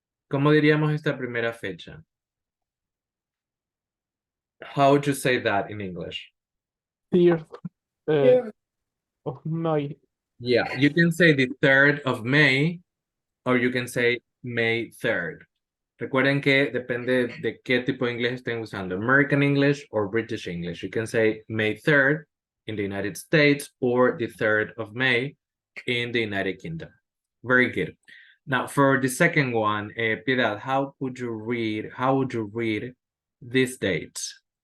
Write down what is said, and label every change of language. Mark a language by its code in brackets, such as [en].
[es] ¿Cómo diríamos esta primera fecha? [en] How would you say that in English? 3rd of May. Yeah, you can say the 3rd of May, or you can say May 3rd. [es] Recuerden que depende de qué tipo de inglés estén usando, [en] American English or British English. You can say May 3rd in the United States or the 3rd of May in the United Kingdom. Very good. Now, for the second one, Piedad, how would you read these dates?